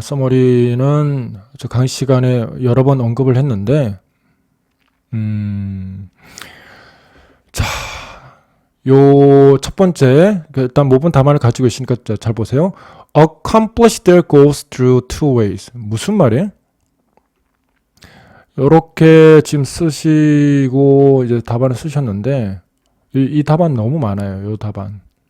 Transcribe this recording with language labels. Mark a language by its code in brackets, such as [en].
[ko] 서머리는 저 강의 시간에 여러 번 언급을 했는데 자, 요 첫 번째 일단 모분 답안을 가지고 있으니까 잘 보세요. [en] Accomplish their goals through two ways. [ko] 무슨 말이에요? 이렇게 지금 쓰시고 이제 답안을 쓰셨는데 이 답안 너무 많아요. 이 답안.